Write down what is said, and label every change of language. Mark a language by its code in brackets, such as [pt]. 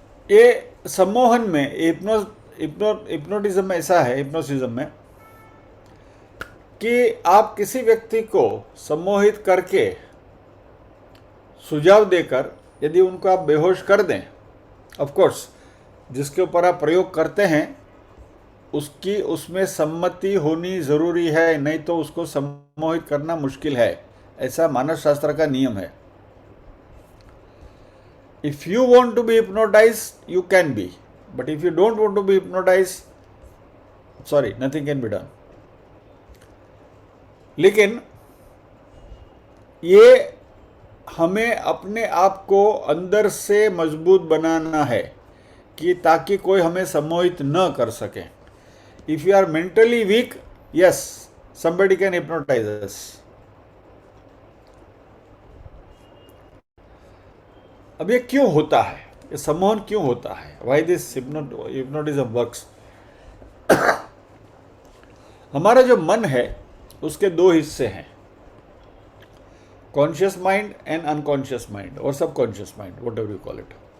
[hi] ये सम्मोहन में हिप्नोटिज्म में ऐसा है, हिप्नोसिज्म में, कि आप किसी व्यक्ति को सम्मोहित करके सुझाव देकर यदि उनको आप बेहोश कर दें, [en] of course [hi] जिसके ऊपर आप प्रयोग करते हैं उसकी उसमें सम्मति होनी ज़रूरी है, नहीं तो उसको सम्मोहित करना मुश्किल है, ऐसा मानव शास्त्र का नियम है। [en] If you want to be hypnotized, you can be. But if you don't want to be hypnotized, sorry, nothing can be done. [hi] लेकिन ये हमें अपने आप को अंदर से मजबूत बनाना है कि ताकि कोई हमें सम्मोहित न कर सके। [en] If you are mentally weak, yes, somebody can hypnotize us. [hi] अब ये क्यों होता है, ये सम्मोहन क्यों होता है, [en] Why this hypnotism works. [hi] हमारा जो मन है उसके दो हिस्से हैं, [en] conscious mind and unconscious mind, [hi] और subconscious mind, [en] Whatever you call it.